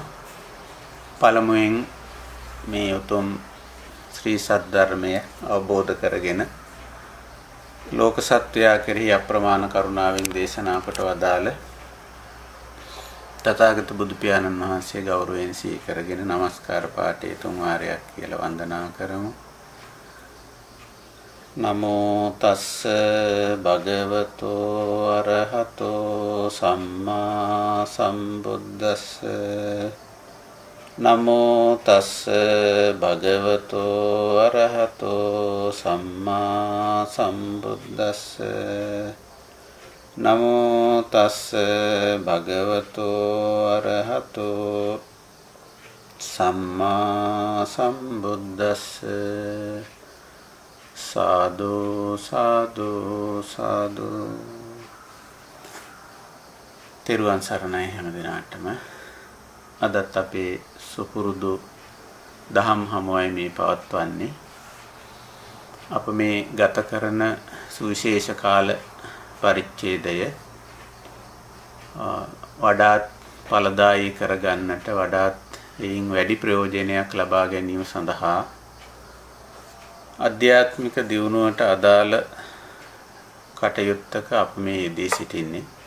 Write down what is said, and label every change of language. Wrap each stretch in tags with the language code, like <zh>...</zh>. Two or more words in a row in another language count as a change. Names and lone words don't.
<si>පළමුවෙන් මේ උතුම් ශ්‍රී සද්ධර්මය අවබෝධ කරගෙන ලෝක සත්වයා කෙරෙහි අප්‍රමාණ කරුණාවෙන් දේශනා කොට වදාළ තථාගත බුදු පියාණන් වහන්සේ ගෞරවයෙන් සිහි කරගෙන নমස්කාර පාඨය තුන් වාරයක් කියලා වන්දනා කරමු.</si> <pi>නමෝ තස්ස භගවතෝ අරහතෝ සම්මා සම්බුද්දස්ස නමෝ තස්ස භගවතෝ අරහතෝ සම්මා සම්බුද්දස්ස නමෝ තස්ස භගවතෝ අරහතෝ සම්මා සම්බුද්දස්ස සාදු සාදු සාදු.</pi> <si>තෙරුවන් සරණයි හැම දිනාටම. අදත් අපේ සුපුරුදු දහම් හමුවයි මේ පවත්වන්නේ. අප මේ ගත කරන සුවිශේෂ කාල පරිච්ඡේදය වඩාත් ඵලදායී කරගන්නට වඩාත් එයින් වැඩි ප්‍රයෝජනයක් ලබා ගැනීම සඳහා ආධ්‍යාත්මික දියුණුවට අදාළ කටයුත්තක අප මේ යෙදී සිටින්නේ.</si>